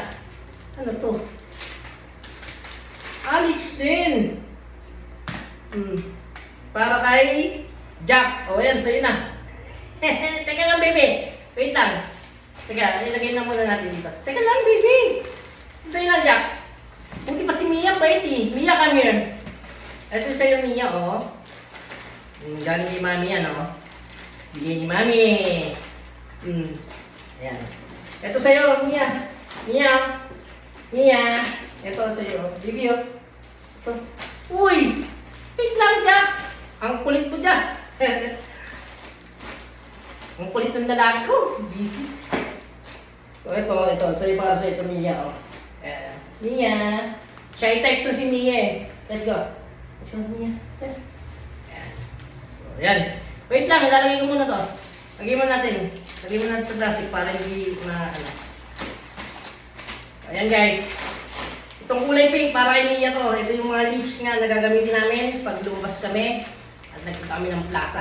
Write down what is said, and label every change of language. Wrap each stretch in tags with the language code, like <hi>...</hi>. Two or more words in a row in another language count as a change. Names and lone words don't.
<tl>Ano to? Leash din. Para kay Jax. O yan, sa'yo na. Teka lang, baby. Wait lang. Teka, ilagay na muna natin dito. Teka lang, baby. Hintayin lang, Jax. Buti pa si Mia, bait eh. Mia,</tl> <en>come here.</en> <tl>Ito sa'yo, Mia, oh. Galing ni Mami yan, oh. Bigay ni Mami. Ayan. Ito sa'yo, Mia. Mia. Ito sa'yo. Bigay, oh. Ito. Uy! Wait lang, Jax. Ang kulit mo dyan. Ang kulit ng lalaki ko. Busy. So, ito. Sa'yo para sa'yo ito, Mia, oh. Mia.</tl> <en>Shy type</en> <tl>to si Mia,</tl> <en>eh. Let's go. Let's go,</en> <tl>Mia. Ayan. Wait lang, ilalagay ko muna to. Lagay mo natin sa plastic para hindi Ayan guys. Itong kulay pink para kay Mia to. Ito yung mga leash nga na gagamitin namin pag lumabas kami at nagpunta kami ng plaza.</tl>